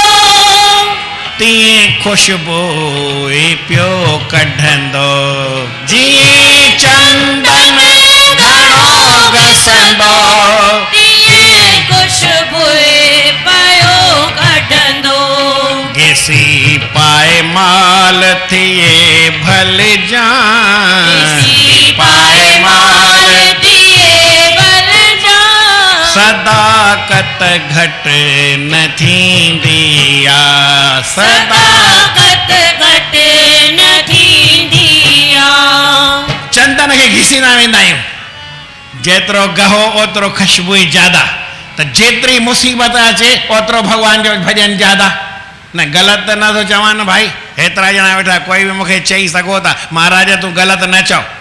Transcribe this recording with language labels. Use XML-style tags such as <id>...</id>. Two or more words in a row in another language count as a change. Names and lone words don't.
<sd>तीअं ख़ुशबू पियो कढंदो जीअं चंदन घणो घिसंदो तीअं ख़ुशबू पियो कढंदो घिसी पाए माल थिए भल जान पाए माल दिए बल जा सदाकत घटि न थींदी सदाकत घटि न थींदी चंदन खे घिसींदा वेंदा आहियूं जेतिरो गहो ओतिरो ख़ुशबू ज्यादा त जेतिरी मुसीबत अचे ओतिरो भॻवान जो भॼन ज्यादा न ग़लति त नथो चवां न भाई हेतिरा ॼणा वेठा कोई बि मूंखे चई सघो था महाराज तूं ग़लति न चओ</sd>